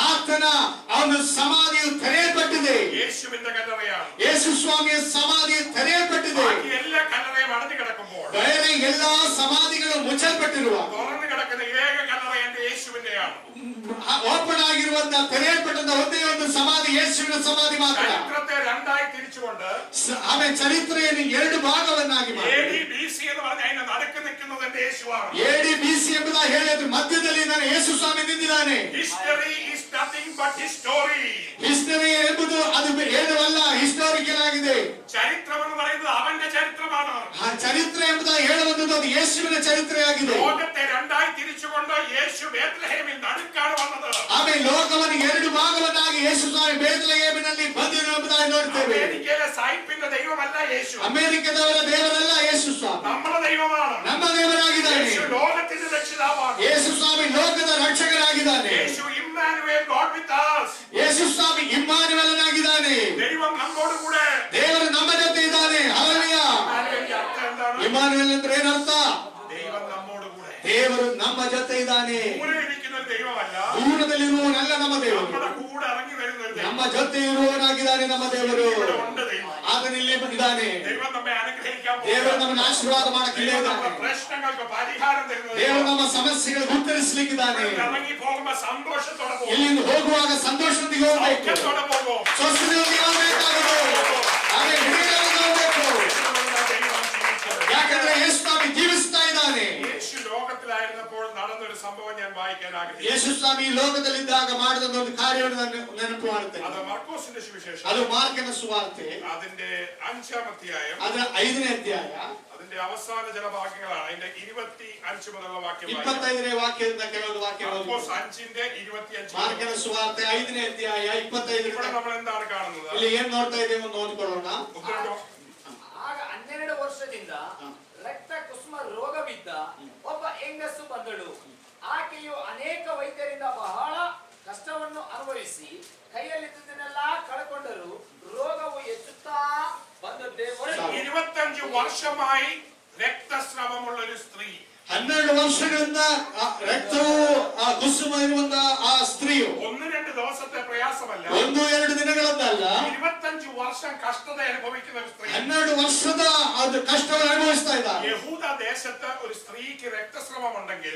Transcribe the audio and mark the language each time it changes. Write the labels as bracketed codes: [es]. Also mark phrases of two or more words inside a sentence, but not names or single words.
[kn] ಆತನ ಅವನ ಸಮಾಧಿಯು ತೆರೆಯಲ್ಪಟ್ಟಿದೆ. [ml] യേശുവിന്റെ കല്ലറയാണ്. [kn] ಯೇಸು ಸ್ವಾಮಿಯ ಸಮಾಧಿಯು ತೆರೆಯಲ್ಪಟ್ಟಿದೆ. [ml] ബാക്കി എല്ലാ കല്ലറയും അടഞ്ഞു കിടക്കുമ്പോൾ [kn] ಬೇರೆ ಎಲ್ಲಾ ಸಮಾಧಿಗಳು ಮುಚ್ಚಲ್ಪಟ್ಟಿರುವ [ml] തുറന്നു കിടക്കുന്ന ഏക കല്ലറ എന്റെ യേശുവിന്റെയാണ്. [kn] ಓಪನ್ ಆಗಿರುವಂತಹ ತೆರೆಯಲ್ಪಟ್ಟಂತ ಒಂದೇ ಒಂದು ಸಮಾಧಿ ಯೇಸುವಿನ ಸಮಾಧಿ ಮಾತ್ರ. [ml] ചരിത്രത്തെ രണ്ടായി തിരിച്ചുകൊണ്ട് [kn] ಆಮೇಲೆ ಚರಿತ್ರೆಯನ್ನು ಎರಡು ಭಾಗವನ್ನಾಗಿ ಮಾಡಿ [ml] AD BC എന്ന് പറഞ്ഞ അതിന്റെ നടുക്ക് നിൽക്കുന്നത് എന്റെ യേശുവാണ്. [kn] AD BC ಎಂಬುದಾಗಿ ಹೇಳಿದ್ರೆ ಮಧ್ಯದಲ್ಲಿ ನಾನು ಯೇಸು ಸ್ವಾಮಿ ನಿಂತಿದ್ದಾನೆ. [en] History is nothing but his story. [kn] ಹಿಸ್ಟರಿ ಎಂಬುದು ಅದು ಏನವಲ್ಲ, ಹಿಸ್ಟಾರಿಕಲ್ ಆಗಿದೆ. [ml] ചരിത്രം എന്ന് പറയുന്നത് അവന്റെ ചരിത്രമാണ്. [kn] ಆ ಚರಿತ್ರೆ ಎಂಬುದಾಗಿ ಹೇಳುವಂತದ್ದು ಅದು ಯೇಸುವಿನ ಚರಿತ್ರೆಯಾಗಿದೆ. [ml] ലോകത്തെ രണ്ടായി തിരിച്ചുകൊണ്ട് യേശു ബേത്ലഹേമിൽ നടുക്കാണ് വന്നത്. [kn] ಆಮೇಲೆ ಲೋಕವನ್ನು ಎರಡು ಭಾಗವನ್ನಾಗಿ ಯೇಸು ಸ್ವಾಮಿ ಬೇತ್ಲೆಹೇಮಿನಲ್ಲಿ ಬಂದನು ಎಂಬುದಾಗಿ ನೋಡ್ತೇವೆ. [ml] അമേരിക്കയിലെ സായിപ്പിന്റെ ദൈവമല്ല യേശു. [kn] ಅಮೆರಿಕದವರ ದೇವರಲ್ಲ ಯೇಸು ಸ್ವಾಮಿ, [ml] നമ്മുടെ ദൈവമാണ്. [kn] ನಮ್ಮ ದೇವರಾಗಿದ್ದಾನೆ. [ml] യേശു ലോകത്തിന്റെ രക്ഷിതാവാണ്. [kn] ಯೇಸು ಸ್ವಾಮಿ ಲೋಕದ ರಕ್ಷಕರಾಗಿದ್ದಾನೆ. [ml] യേശു ഇമ്മാനുവേൽ [en] God with us. [kn] ಯೇಸು ಸ್ವಾಮಿ ಇಮ್ಮಾನುವೇಲನಾಗಿದ್ದಾನೆ. [ml] ദൈവം നമ്മോട് കൂടെ. [kn] ದೇವರು ನಮ್ಮ ಜೊತೆ ಇದ್ದಾನೆ. ಹಲ್ಲೆಲೂಯ. [ml] ഇമ്മാനുവേലിന്റെ അർത്ഥം എന്താണ്? [kn] ಇಮ್ಮಾನುವೇಲ್ ಅಂದ್ರೆ ಏನರ್ಥ? [ml] ദൈവം നമ്മോട് കൂടെ. [kn] ದೇವರು ನಮ್ಮ ಜೊತೆ ಇದ್ದಾನೆ. [ml] ദൂരെ ഇരിക്കുന്ന ഒരു ദൈവമല്ല, [kn] ದೂರದಲ್ಲಿರುವವನಲ್ಲ ನಮ್ಮ ದೇವರು, [ml] നമ്മുടെ കൂടെ ഇറങ്ങി വരുന്ന ഒരു ദൈവം. [kn] ನಮ್ಮ ಜೊತೆ ಇರುವವನಾಗಿದ್ದಾನೆ ನಮ್ಮ ದೇವರು. [ml] ഇവിടെ ഉണ്ട് ദൈവം. [kn] ಆತನಿಲ್ಲಿ ಬಂದಿದ್ದಾನೆ. [ml] ദൈവം നമ്മെ അനുഗ്രഹിക്കാൻ [kn] ದೇವರು [ml] പോകുന്നു. [kn] ನಮ್ಮನ್ನು ಆಶೀರ್ವಾದ ಮಾಡಕ್ಕಿಲ್ಲೇ [ml] ദൈവം [kn] ಇದ್ದಾನೆ. [ml] നമ്മുടെ പ്രശ്നങ്ങൾക്ക് പരിഹാരം തരുന്നത് [kn] ದೇವರು ನಮ್ಮ ಸಮಸ್ಯೆಗಳಿಗೆ ಉತ್ತರಿಸಲಿಕ್ಕಿದ್ದಾನೆ. [ml] ഇറങ്ങി പോകുമ്പോ സന്തോഷത്തോടെ പോകും. [kn] ಇಲ್ಲಿಂದ ಹೋಗುವಾಗ ಸಂತೋಷದೊಂದಿಗೆ ಹೋಗ್ಬೇಕು, [ml] സൗഖ്യത്തോടെ പോകും. [kn] ಸ್ವಸ್ಥತೆಯೊಂದಿಗೆ ಹೋಗ್ಬೇಕಾಗುವುದು. ಹಾಗೆ ವಿಡಿಯೋದಲ್ಲಿ ಹೋಗ್ಬೇಕು. ಯಾಕಂದ್ರೆ ಯೇಸು ಸ್ವಾಮಿ ಜೀವಿಸ್ತಾ ಇದ್ದಾನೆ. [ml] യേശു ലോകത്തിലായിരുന്നപ്പോൾ നടന്നൊരു സംഭവം ഞാൻ വായിക്കാൻ ആഗ്രഹിക്കുന്നു. [kn] ಯೇಸು ಸ್ವಾಮಿ ಈ ಲೋಕದಲ್ಲಿದ್ದಾಗ ಮಾಡಿದ ಒಂದು ಕಾರ್ಯವನ್ನು ನಾನು ನೆನಪು ಮಾಡುತ್ತೇನೆ. [ml] അത് മർക്കോസിന്റെ സുവിശേഷം, [kn] ಅದು ಮಾರ್ಕನ ಸುವಾರ್ತೆ [ml] അതിന്റെ 5-ാം അധ്യായം, [kn] ಅದರ 5ನೇ ಅಧ್ಯಾಯ [ml] അതിന്റെ അവസാന ചില വാക്യങ്ങളാണ്. അതിന്റെ 25 മുതലുള്ള വാക്യം വായിക്കാം. [kn] 25ನೇ ವಾಕ್ಯದಿಂದ ಕೆಲವು ವಾಕ್ಯಗಳು. [ml] മർക്കോസ് 5-ന്റെ 25. [kn] ಮಾರ್ಕನ ಸುವಾರ್ತೆ 5ನೇ ಅಧ್ಯಾಯ 25. [ml] ഇവിടെ നമ്മൾ എന്താണ് കാണുന്നത്? [kn] ಇಲ್ಲಿ ಏನ್ ನೋಡ್ತಾ ಇದ್ದೇವೆ ನೋಡ್ಕೊಳ್ಳೋಣ. [ml] ഉത്തരണ്ടോ? [kn] ಆಗ 12 ವರ್ಷದಿಂದ ರಕ್ತ ಕುಸುಮ ರೋಗವಿದ್ದ ಒಬ್ಬ ಹೆಂಗಸು ಬಂದಳು. ಆಕೆಯು ಅನೇಕ ವೈದ್ಯರಿಂದ ಬಹಳ ಕಷ್ಟವನ್ನು ಅನುಭವಿಸಿ ಕೈಯಲ್ಲಿದ್ದುದನ್ನೆಲ್ಲ ಕಳಕೊಂಡರು. ರೋಗವು ಹೆಚ್ಚುತ್ತಾ ಬಂದದ್ದೇ ಹೊರತು [ml] 25 വർഷമായി രക്തസ്രാവമുള്ള ഒരു സ്ത്രീ. [kn] 12 ವರ್ಷಗಳಿಂದ ರಕ್ತವು ಕುಸುಮ ಇರುವಂತ ಆ ಸ್ತ್ರೀಯು [ml] 1-2 ദിവസത്തെ പ്രയാസമല്ല, [kn] 1-2 ದಿನಗಳದ್ದಲ್ಲ, [ml] 25 വർഷം കഷ്ടത അനുഭവിക്കുന്ന ഒരു സ്ത്രീ. [kn] 12 ವರ್ಷದ ಅದು ಕಷ್ಟವನ್ನು ಅನುಭವಿಸ್ತಾ ಇದ್ದಾರೆ. [ml] യഹൂദ ദേശത്ത് ഒരു സ്ത്രീക്ക് രക്തസ്രാവം ഉണ്ടെങ്കിൽ